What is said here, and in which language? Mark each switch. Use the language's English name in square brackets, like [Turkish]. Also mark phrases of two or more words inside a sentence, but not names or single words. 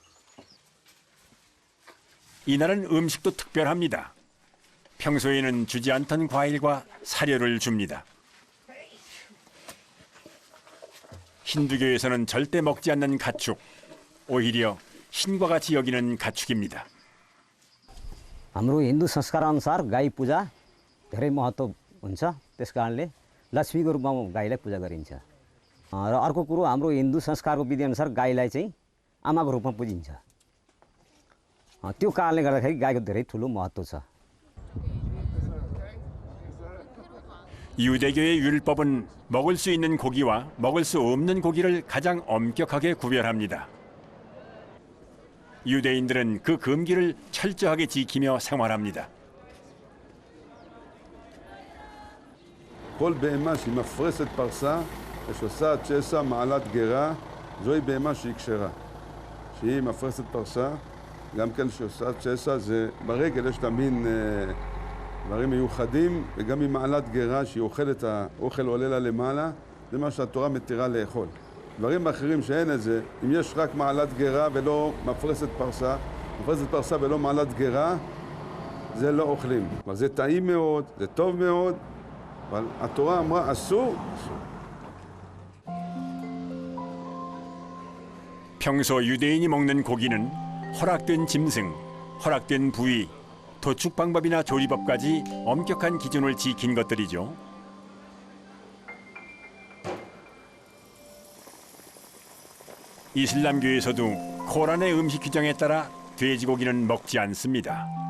[Korean] 이날은 음식도 특별합니다. 평소에는 주지 않던 과일과 사료를 줍니다. 힌두교에서는 절대 먹지 않는 가축, 오히려 신과 같이 여기는 가축입니다. [Nepali] हाम्रो हिन्दू संस्कारअनुसार गाई पूजा धेरै महत्त्व हुन्छ। त्यस कारणले लक्ष्मीको रूपमा गाईलाई पूजा गरिन्छ। र अर्को कुरो हाम्रो हिन्दू संस्कारको विधिअनुसार गाईलाई चाहिँ आमाको रूपमा पूजिन्छ। त्यो कारणले गर्दाखेरि गाईको धेरै ठुलो महत्त्व छ। [Korean] 유대교의 율법은 먹을 수 있는 고기와 먹을 수 없는 고기를 가장 엄격하게 구별합니다. 유대인들은 그 금기를 철저하게 지키며 생활합니다. [Hebrew] כל בהמה שהיא מפרסת פרסה ושעושה צ'סה מעלת גרה, זוהי בהמה שהיא כשרה. שהיא מפרסת פרסה, גם כן שעושה צ'סה, זה ברגל יש לה מין דברים מיוחדים, וגם עם מעלת גרה שהיא אוכלת, האוכל עולה לה למעלה, זה מה שהתורה מתירה לאכול. דברים אחרים שאין את זה, אם יש רק מעלת גרה ולא מפרסת פרסה ולא מעלת גרה, זה לא אוכלים. אבל זה טעים מאוד, זה טוב מאוד, אבל התורה אמרה אסור, אסור. [Korean] 평소 유대인이 먹는 고기는 허락된 짐승, 허락된 부위, 도축 방법이나 조리법까지 엄격한 기준을 지킨 것들이죠. 이슬람교에서도 코란의 음식 규정에 따라 돼지고기는 먹지 않습니다.